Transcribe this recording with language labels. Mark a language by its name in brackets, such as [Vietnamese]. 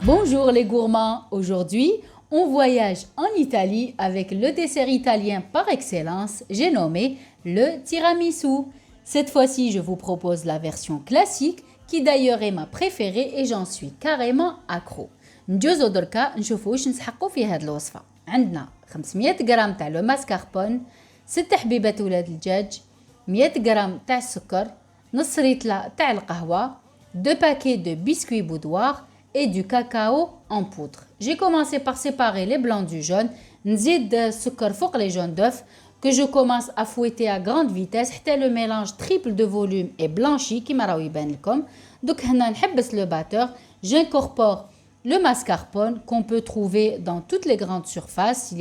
[French] Bonjour les gourmands, aujourd'hui on voyage en Italie avec le dessert italien par excellence, j'ai nommé le tiramisu. Cette fois-ci je vous propose la version classique qui d'ailleurs est ma préférée et j'en suis carrément accro. [Arabic] نجوزو دركا نشوفو واش نسحقو في هاد الوصفة. عندنا 500 غرام تاع لو ماسكاربون، 6 حبيبات ولاد الدجاج، 100 غرام تاع السكر، نص ريتلة تاع القهوة، [French] 2 paquets de biscuits boudoir et du cacao en poudre. J'ai commencé par séparer les blancs du jaune, [Arabic] نزيد السكر فوق [French] les jaunes d'œufs que je commence à fouetter à grande vitesse حتى le mélange triple de volume est blanchi [Arabic] كيما راهو يبان لكم. دوك هنا نحبس [French] le batteur, j'incorpore le mascarpone qu'on peut trouver dans toutes les grandes surfaces.